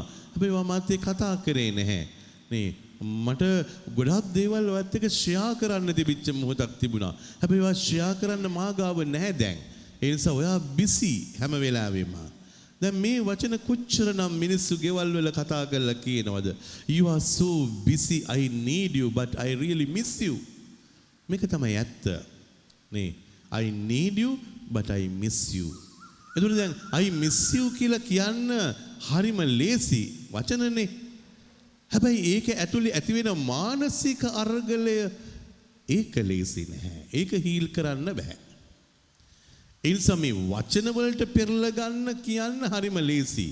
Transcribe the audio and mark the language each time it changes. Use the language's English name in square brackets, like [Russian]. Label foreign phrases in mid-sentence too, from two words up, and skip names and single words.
[Sinhala] හැබැයි ඒවා මාත් එක්ක කතා කරේ නැහැ. නේ මට ගොඩක් දේවල් ඔයත් එක්ක ෂෙයා කරන්න තිබිච්ච මොහොතක් තිබුණා. හැබැයි ඒවා ෂෙයා කරන්න මා ගාව නැහැ දැන්. ඒ නිසා ඔයා බිසි හැම වෙලාවෙම. දැන් මේ වචන කොච්චරනම් මිනිස්සු ගෙවල් වල කතා කරලා කියනවද? [English] You are so busy, I need you but I really miss you. [Sinhala] මේක තමයි ඇත්ත. [English] නේ I need you but I miss you. [Sinhala] එතකොට දැන් [English] I miss you [Sinhala] කියලා කියන්න හරිම ලේසි වචනනේ. හැබැයි ඒක ඇතුලේ ඇති වෙන මානසික අරගලය ඒක ලේසි නැහැ. ඒක හීල් කරන්න බෑ. ඒ නිසා මේ වචන වලට පෙරලා ගන්න කියන්න හරිම ලේසි.